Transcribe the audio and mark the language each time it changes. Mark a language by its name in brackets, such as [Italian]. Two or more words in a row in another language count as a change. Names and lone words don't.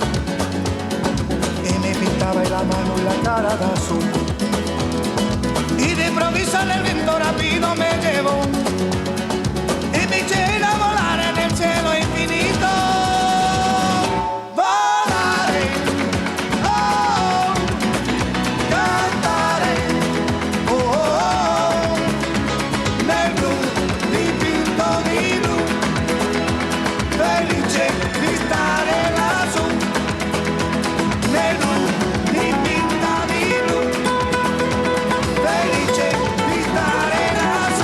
[Spanish] Y me pintaba la mano y la cara de azul. Y de improviso en el viento rápido me llevo. Y me eché a ir a volar en el cielo infinito. [Italian] Volaré, oh, cantare, oh, oh, nel blu dipinto di blu, felice di stare lassù. Nel blu dipinto di blu, felice di stare lassù.